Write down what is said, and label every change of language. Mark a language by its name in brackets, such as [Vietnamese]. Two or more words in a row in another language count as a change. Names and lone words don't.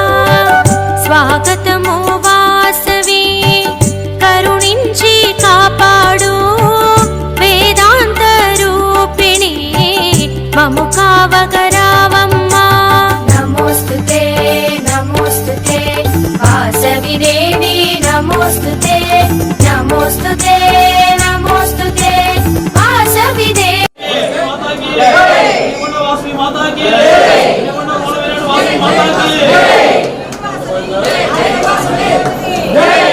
[Telugu] స్వాగతము వాసవి కరుణించి కాపాడు వేదాంత రూపిణి మము కావగరావమ్మా. [Sanskrit] नमोस्तुते नमोस्तुते वासवी देवी नमोस्तुते नमोस्तुते नमोस्तुते वासवी देवी। [Hindi] वासवी माता की जय। वासवी माता की जय। जय वासवी जय।